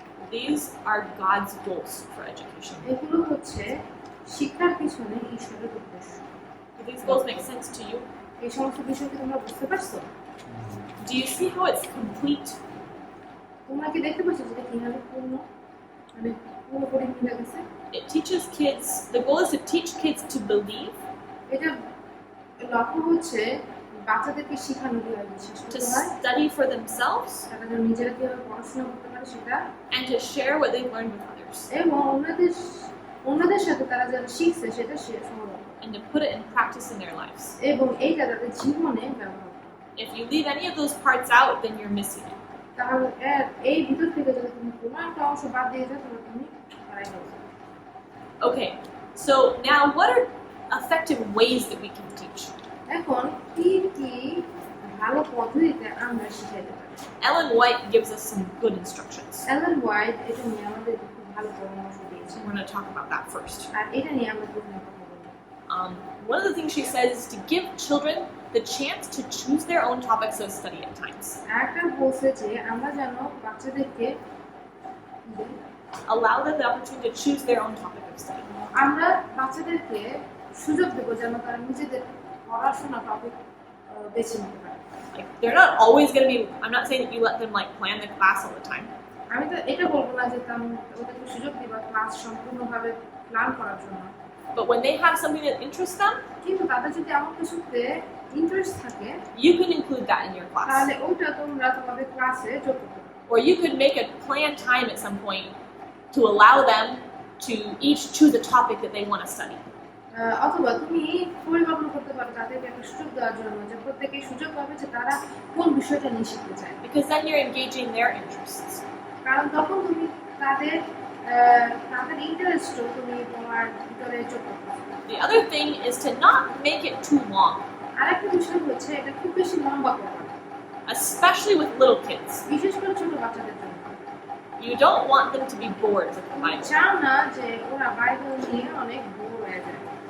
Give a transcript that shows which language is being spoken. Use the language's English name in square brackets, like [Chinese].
[English] These are God's goals for education. [Bangla] এগুলো হচ্ছে শিক্ষার পিছনে ঈশ্বরের উদ্দেশ্য। [English] Do these goals make sense to you? [Bangla] এই সমস্ত বিষয় কি তোমরা বুঝতে পারছো? [English] Do you see how it's complete? [Bangla] তোমরা কি দেখতে পাচ্ছ যেটা কিভাবে পূর্ণ, মানে পুরোপুরি মিলে গেছে? [English] It teaches kids, the goal is to teach kids to believe, [Bangla] এটা লক্ষ্য হচ্ছে বাচ্চাদেরকে শেখানো কিভাবে বিশ্বাস [English] to [Bangla] করতে হয়, [English] study for themselves, [Bangla] তারা যেন নিজেরা কিভাবে পড়াশোনা করতে পারে সেটা, [English] and to share what they've learned with others, [Bangla] এবং অন্যদের সাথে তারা যেন শিখছে সেটা শেয়ার করবে [English] and to put it in practice in their lives. [Bangla] এবং এইটা তাদের জীবনে ব্যবহার করবে। [English] If you leave any of those parts out, then you're missing it. [Bangla] তাহলে এই ভিতর থেকে যদি তুমি কোনো একটা অংশ বাদ দিয়ে যাও তাহলে তুমি হারাই যাবে। [English] Okay, so now what are effective ways that we can teach? [Bangla] এখন কি কি ভালো পদ্ধতিতে আমরা শিখাইতে পারি? [English] Ellen White gives us some good instructions. [Bangla] এলেন হোয়াইট এটা নিয়ে আমাদের খুব ভালো পরামর্শ দিয়েছে, [English] We're going to talk about that first. [Bangla] আর এটা নিয়ে আমরা প্রথমে কথা বলবো। [English] One of the things she says is to give children the chance to choose their own topics of study at times. [Bangla] একটা বলছে যে আমরা যেন বাচ্চাদেরকে [English] Allow them the opportunity to choose their own topic of study. [Bangla] আমরা বাচ্চাদেরকে সুযোগ দেবো যেন তারা নিজেদের পড়াশোনা টপিক বেছে নিতে পারে। [English] Like they're not always going to be. I'm not saying that you let them like plan the class all the time, [Bangla] আমি তো এটা বলবো না যে ওদেরকে সুযোগ দিবা ক্লাস সম্পূর্ণভাবে প্ল্যান করার জন্য, [English] But when they have something that interests them, [Bangla] কিন্তু তাদের যদি এমন কিছুতে ইন্টারেস্ট থাকে [English] you can include that in your class. [Bangla] তাহলে ওটা তোমরা তোমাদের ক্লাসে যোগ করতে পারো। [English] Or you could make a planned time at some point to allow them to each choose a topic that they want to study. [Bangla] অথবা তুমি পরিকল্পনা করতে পারো তাদেরকে একটা সুযোগ দেওয়ার জন্য যে প্রত্যেকে সুযোগ পাবে যে তারা কোন বিষয়টা নিয়ে শিখতে চায়, [English] Because then you're engaging their interests. [Bangla] কারণ তখন তুমি তাদের তাদের ইন্টারেস্টও তুমি তোমার ভিতরে যোগ করতে পারো। [English] The other thing is to not make it too long, [Bangla] আরেকটা বিষয় হচ্ছে এটা খুব বেশি লম্বা করবে না, [English] especially with little kids. [Bangla] বিশেষ করে ছোট বাচ্চাদের জন্য। [English] You don't want them to be bored with the [Bangla] তুমি [English] Bible. [Bangla] চাও না যে ওরা বাইবেল নিয়ে অনেক বোর হয়ে যায়,